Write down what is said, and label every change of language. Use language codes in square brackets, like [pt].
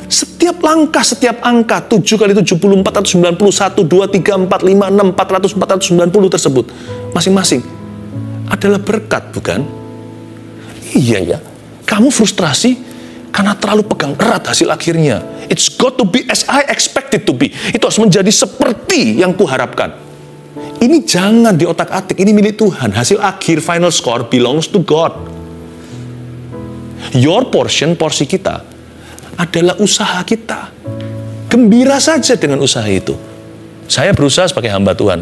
[id] Setiap langkah, setiap angka 7 kali 70, 491, 2, 3, 4, 5, 6, 400, 490 tersebut masing-masing adalah berkat, bukan? Iya ya. Kamu frustrasi karena terlalu pegang erat hasil akhirnya. [en] It's got to be as I expect it to be. [id] Itu harus menjadi seperti yang kuharapkan. Ini jangan di otak-atik, ini milik Tuhan. Hasil akhir, [en] final score belongs to God. Your portion, [id] porsi kita, adalah usaha kita. Gembira saja dengan usaha itu. Saya berusaha sebagai hamba Tuhan.